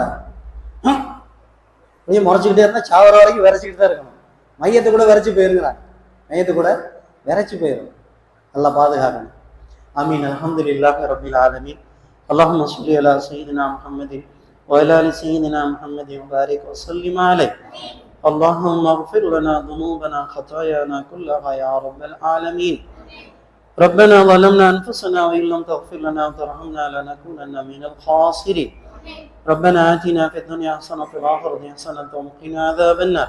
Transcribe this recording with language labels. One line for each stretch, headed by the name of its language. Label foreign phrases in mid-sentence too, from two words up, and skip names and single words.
Tamil: கொஞ்சம் முறைச்சிக்கிட்டே இருந்தா சாவர வரைக்கும் விரைச்சிக்கிட்டு தான் இருக்கணும். மையத்தை கூட விரைச்சி போயிருக்கிறாங்க. நல்லா பாதுகாக்கணும். ஆமீன்.
Arabic: الحمد لله رب العالمين. اللهم صل على سيدنا محمد و على آل سيدنا محمد و بارك و سلم عليه. اللهم اغفر لنا ذنوبنا خطايانا كلها يا رب العالمين. ربنا ظلمنا انفسنا وان لم تغفر لنا وترحمنا لنكونن من الخاسرين. ربنا آتنا في الدنيا حسنة وفي الآخرة حسنة وقنا عذاب النار.